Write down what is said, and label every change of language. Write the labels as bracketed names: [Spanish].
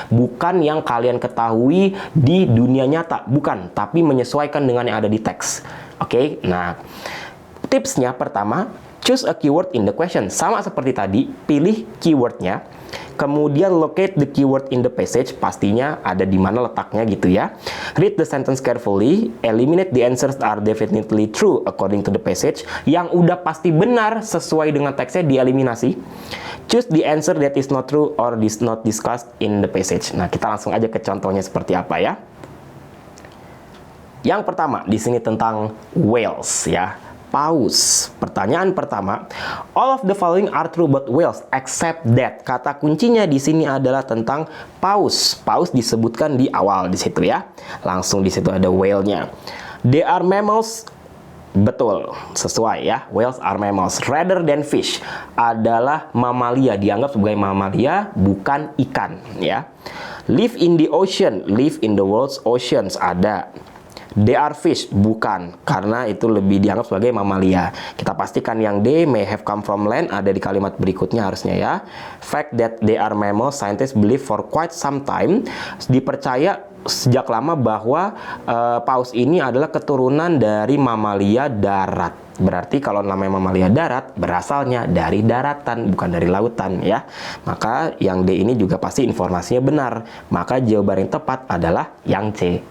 [Indonesian] Bukan yang kalian ketahui di dunia nyata, bukan. Tapi menyesuaikan dengan yang ada di teks. Oke, nah tipsnya pertama, [English] choose a keyword in the question. [Indonesian] Sama seperti tadi, pilih keywordnya. Kemudian [English] locate the keyword in the passage. [Indonesian] Pastinya ada di mana letaknya gitu ya. [English] Read the sentence carefully. Eliminate the answers that are definitely true according to the passage. [Indonesian] Yang udah pasti benar sesuai dengan teksnya dieliminasi. [English] Choose the answer that is not true or is not discussed in the passage. [Indonesian] Nah, kita langsung aja ke contohnya seperti apa ya. Yang pertama di sini tentang whales ya. Paus. Pertanyaan pertama, [English] all of the following are true but whales except that. [Indonesian] Kata kuncinya di sini adalah tentang paus. Paus disebutkan di awal di situ ya. Langsung di situ ada whale-nya. [English] They are mammals. [Indonesian] Betul, sesuai ya. [English] Whales are mammals rather than fish. [Indonesian] Adalah mamalia, dianggap sebagai mamalia, bukan ikan ya. [English] Live in the ocean, live in the world's oceans, ada. They are fish, [Indonesian] bukan, karena itu lebih dianggap sebagai mamalia. Kita pastikan yang D, [English] may have come from land, [Indonesian] ada di kalimat berikutnya harusnya ya. [English] Fact that they are mammals, scientists believe for quite some time. [Indonesian] Dipercaya sejak lama bahwa paus ini adalah keturunan dari mamalia darat. Berarti kalau namanya mamalia darat, berasalnya dari daratan, bukan dari lautan ya. Maka yang D ini juga pasti informasinya benar. Maka jawaban yang tepat adalah yang C.